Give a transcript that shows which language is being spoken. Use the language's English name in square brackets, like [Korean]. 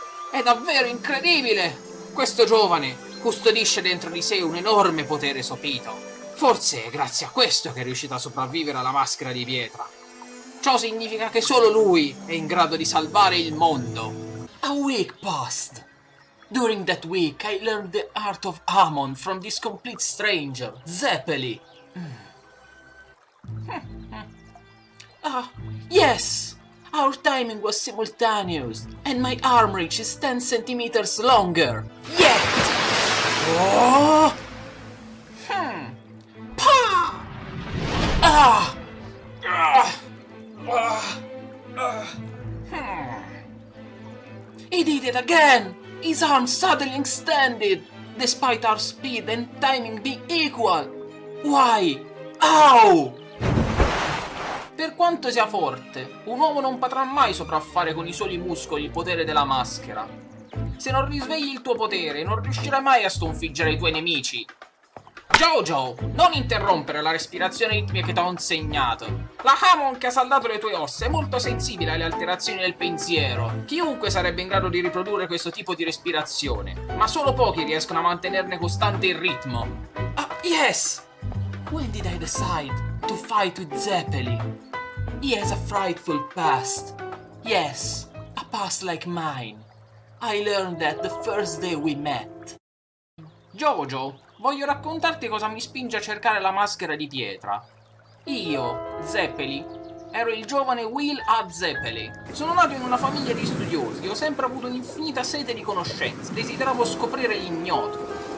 [Italian] È davvero incredibile! Questo giovane custodisce dentro di sé un enorme potere sopito. Forse è grazie a questo che è riuscito a sopravvivere alla maschera di pietra. Ciò significa che solo lui è in grado di salvare il mondo. [English] A week passed. During that week I learned the art of Hamon from this complete stranger, Zeppeli. Ah, yes! Our timing was simultaneous, and my arm reach is 10 centimeters longer. Yet! Oh! Pa! Ah! Ah! Ah! Ah! He did it again! His arm suddenly extended, despite our speed and timing being equal. Why? Ow! [Italian] Per quanto sia forte, un uomo non potrà mai sopraffare con i soli muscoli il potere della maschera. Se non risvegli il tuo potere, non riuscirai mai a sconfiggere i tuoi nemici. JoJo, non interrompere la respirazione ritmica che ti ho insegnato. La Hamon che ha saldato le tue ossa è molto sensibile alle alterazioni del pensiero. Chiunque sarebbe in grado di riprodurre questo tipo di respirazione, ma solo pochi riescono a mantenerne costante il ritmo. [English] Ah, yes! When did I decide to fight with Zeppeli? He has a frightful past. Yes, a past like mine. I learned that the first day we met. [Italian] JoJo, voglio raccontarti cosa mi spinge a cercare la maschera di pietra. Io, Zeppeli, ero il giovane Will A. Zeppeli. Sono nato in una famiglia di studiosi, ho sempre avuto un'infinita sete di conoscenze, desideravo scoprire l'ignoto.